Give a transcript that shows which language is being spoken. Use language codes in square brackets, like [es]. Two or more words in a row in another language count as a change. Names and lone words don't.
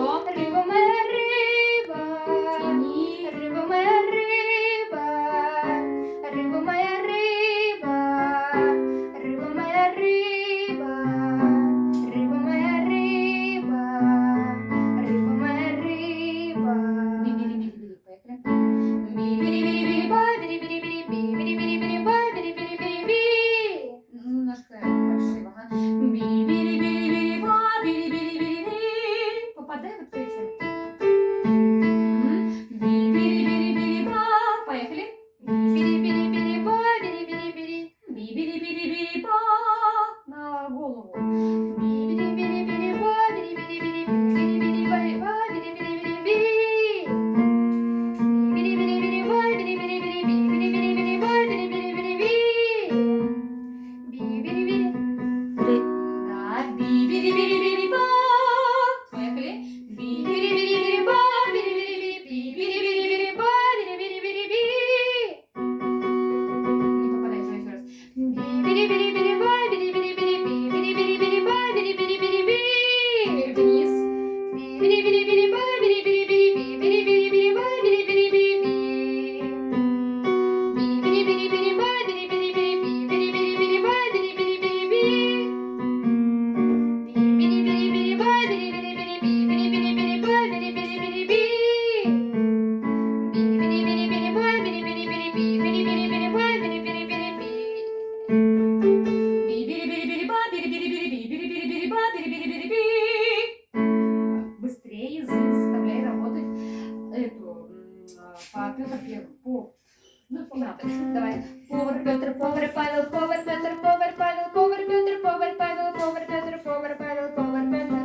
[ru] рыба моя рыба, Тяни. рыба моя рыба, рыба моя рыба, рыба моя рыба, рыба моя рыба, рыба моя рыба. Бери-бери-бери-бери. Поехали. Бери-бери-бери-ба, бери-бери-бери-би, бери-бери-бери-ба, бери-бери-бери-би. Немножко фальшиво, ага. Би-бери-бери-бери-ба, бери-бери-бери-би. Попадай вот этим. Би-бери-бери-бери-ба. Поехали. Бери-бери-бери-ба, бери-бери-бери. Би-бери-бери-бери-ба. На голову. Бери-бери-бери-бери-ба, бери-бери-бери-би, бери-бери-бери-ба, бери-бери-бери-би. Бери-бери-бери-ба, бери-бери-бери-би, бери-бери-бери-ба, бери-бери-бери-би. Би-бери-бери. Да, би-бери-бери-бери-ба. Поехали. Бери-бери-бери-ба, бери-бери-бери-би, бери-бери-бери-ба, бери-бери-бери-би. Не попадай, еще раз. Бери-бери-бери-ба, бери-бери-бери-би, бери-бери-бери-ба, бери-бери-бери-би. Теперь вниз. Бери-бери-бери-ба, бери-бери-бери-би, бери-бери-бери-ба, бери-бери-бери-би. Бери-бери-бери-ба, бери-бери-бери-би, бери-бери-бери-ба, бери-бери-бери-би. Бери-бери-бери-ба, бери-бери-бери-би, бери-бери-бери-ба, бери-бери-бери-би. Бери-бери-бери-ба, бери-бери-бери-би, бери-бери-бери-ба, бери-бери-бери-би. Би-бери-бери-бери-ба, бери-бери-бери-би, бери-бери-бери-ба, бери-бери-бери-би. Быстрее язык заставляй работать эту по Петр Первый. По. Ну, не надо. Давай. Повар Петр, повар Павел, повар Петр, повар Павел, повар Петр, повар Павел, повар Петр, повар Павел, повар Петр.